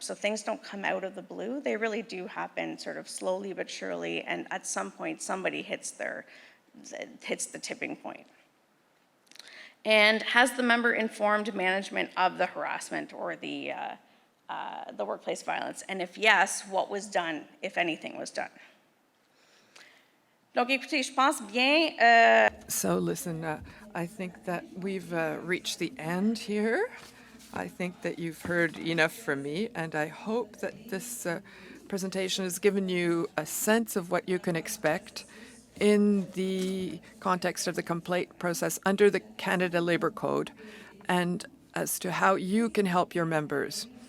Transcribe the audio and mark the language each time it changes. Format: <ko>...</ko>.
<en>So things don't come out of the blue. They really do happen sort of slowly but surely, and at some point somebody hits the tipping point. And has the member informed management of the harassment or the workplace violence? And if yes, what was done, if anything was done?</en> <fr>Donc, écoutez, je pense bien.</fr> <en>So listen, I think that we've reached the end here. I think that you've heard enough from me, and I hope that this presentation has given you a sense of what you can expect in the context of the complaint process under the Canada Labour Code, and as to how you can help your members.</en>